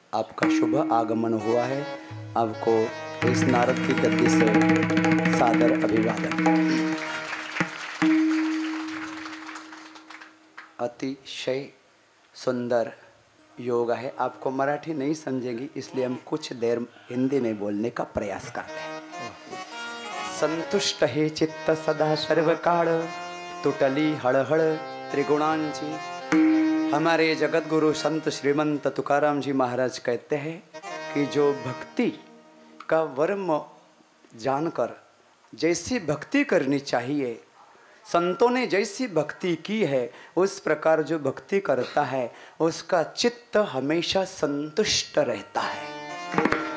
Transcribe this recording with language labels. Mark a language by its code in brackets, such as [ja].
[hi] आपका शुभ आगमन हुआ है. आपको इस नारद की गद्दी से सादर अभिवादन. अतिशय सुंदर योग है. आपको मराठी नहीं समझेंगी इसलिए हम कुछ देर हिंदी में बोलने का प्रयास करते हैं. [mr] संतुष्ट हे चित्त सदा सर्व काळ तुटली हळहळ त्रिगुणांची. [hi] हमारे जगत गुरु संत श्रीमंत तुकाराम जी महाराज कहते हैं कि जो भक्ति का वर्म जानकर जैसी भक्ति करनी चाहिए संतों ने जैसी भक्ति की है उस प्रकार जो भक्ति करता है उसका चित्त हमेशा संतुष्ट रहता है.